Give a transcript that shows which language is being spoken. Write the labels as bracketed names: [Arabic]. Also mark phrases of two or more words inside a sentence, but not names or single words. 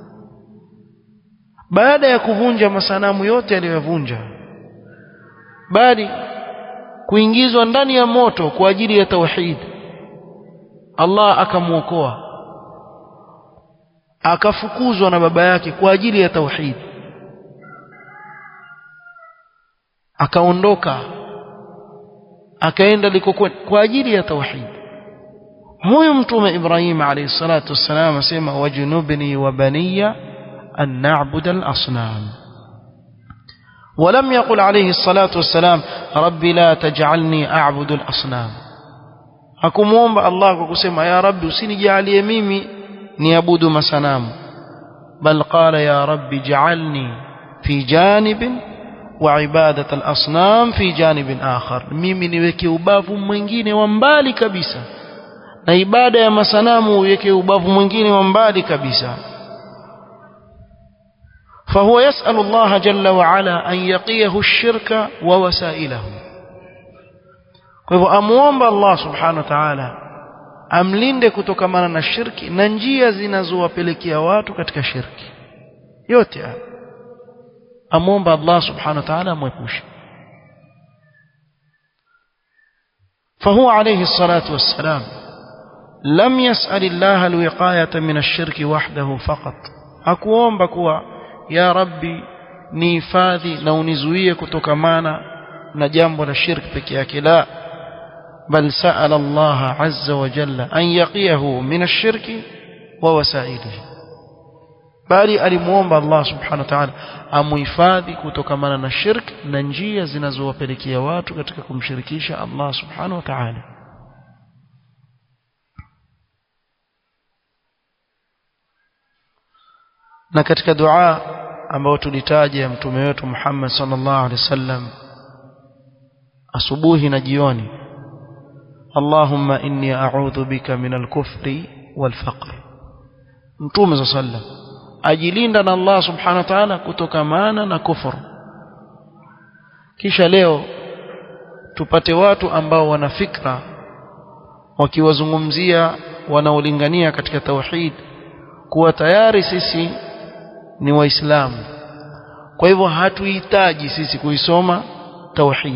[Swahili] Baada ya kuvunja masanamu yote aliyovunja, bali kuingizwa ndani ya moto kwa ajili ya tauhid, Allah akamuokoa, akafukuzwa na baba yake kwa ajili ya tauhid, akaondoka akaenda likokwenda kwa ajili ya tauhid. Huyu mtume Ibrahim [Arabic] عليه الصلاة والسلام [Swahili] asema [Arabic] واجنبني وبني أن نعبد الأصنام. ولم يقل عليه الصلاة والسلام ربي لا تجعلني أعبد الأصنام. [Swahili] hakumuomba Allah kwa kusema [Arabic] يا رب [Swahili] usinijalie mimi niabudu masanamu, [Arabic] بل قال يا رب اجعلني في جانب وعبادة الأصنام في جانب آخر, [Swahili] mimi niweke ubavu mwingine wa mbali kabisa na ibada ya masanamu uweke ubavu mwingine wa mbali kabisa. [Arabic] فهو يسأل الله جل وعلا أن يقيه الشرك ووسائله. [Swahili] فهو أموomba Allah [Arabic] سبحانه وتعالى [Swahili] amlinde kutokamana na shirki na njia zinazowapelekea watu katika shirki yote. Amuomba Allah [Arabic] سبحانه وتعالى [Swahili] amwepushe. [Arabic] فهو عليه الصلاة والسلام لم يسأل الله الوقاية من الشرك وحده فقط. [Swahili] hakuomba kuwa [Arabic] يا رب [Swahili] nihifadhi na unizuie kutokamana na jambo la shirki peke yake, la, [Arabic] بل سأل الله عز وجل أن يقيه من الشرك ووسائله, [Swahili] bali alimuomba Allah [Arabic] سبحانه وتعالى [Swahili] amuhifadhi kutokamana na shirki na njia zinazowapelekea watu katika kumshirikisha Allah [Arabic] سبحانه وتعالى. [Swahili] Na katika dua ambayo tulitaja mtume wetu Muhammad [Arabic] صلى الله عليه وسلم [Swahili] asubuhi na jioni, [Arabic] اللهم إني أعوذ بك من الكفر والفقر. [Swahili] Mtume [Arabic] صلى الله عليه وسلم [Swahili] ajilinda na Allah [Arabic] سبحانه وتعالى [Swahili] kutokamana na kufuru. Kisha leo tupate watu ambao wana fikra wakiwazungumzia wanaolingania katika tauhid kuwa tayari sisi ni waislamu, kwa hivyo hatuhitaji sisi kuisoma tauhid.